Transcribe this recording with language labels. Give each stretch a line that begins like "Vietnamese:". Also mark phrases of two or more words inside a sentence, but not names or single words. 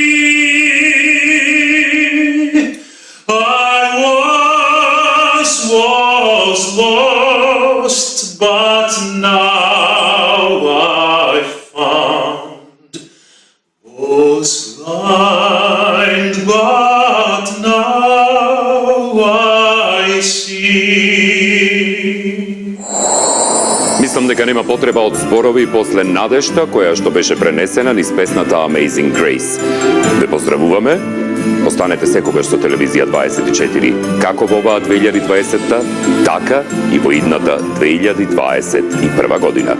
English: I once was lost, but now I found. Was blind, but now I see.
Macedonian: Мислам дека нема потреба од зборови после надежта која што беше пренесена низ песната Amazing Grace. Ве поздравуваме, Останете секогаш со телевизија 24, како во оваа 2020-та, така и во идната 2021 година.